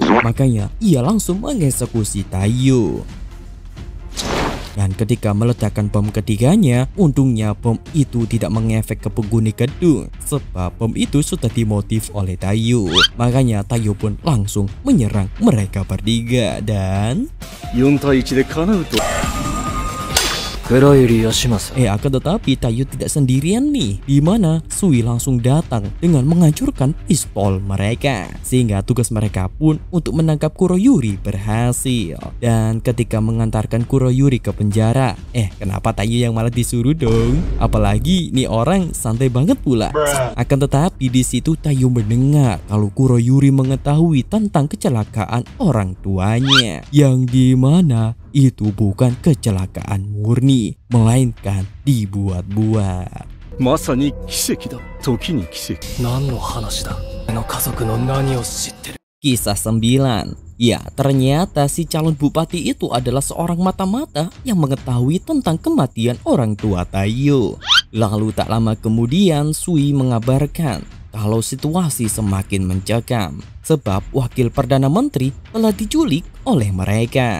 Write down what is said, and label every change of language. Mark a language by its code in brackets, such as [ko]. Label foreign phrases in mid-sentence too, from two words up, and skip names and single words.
[id] Makanya ia langsung mengeksekusi Taiyo. Dan ketika meledakkan bom ketiganya, untungnya bom itu tidak mengefek ke penghuni gedung, sebab bom itu sudah dimotif oleh Taiyo. Makanya Taiyo pun langsung menyerang mereka bertiga dan [ja] 4 対1で叶うと [id] akan tetapi Taiyo tidak sendirian nih, di mana Sui langsung datang dengan menghancurkan pistol mereka, sehingga tugas mereka pun untuk menangkap Kuroyuri berhasil. Dan ketika mengantarkan Kuroyuri ke penjara, kenapa Taiyo yang malah disuruh dong? Apalagi nih orang santai banget pula. Akan tetapi di situ Taiyo mendengar kalau Kuroyuri mengetahui tentang kecelakaan orang tuanya, yang dimana itu bukan kecelakaan murni, melainkan dibuat-buat. [ja] まさに奇跡だ。時に奇跡。何の話だ。の家族の何を知ってる。 [id] Kisah 9. Ya, ternyata si calon bupati itu adalah seorang mata-mata yang mengetahui tentang kematian orang tua Taiyo. Lalu tak lama kemudian Sui mengabarkan kalau situasi semakin mencekam sebab wakil Perdana Menteri telah diculik oleh mereka.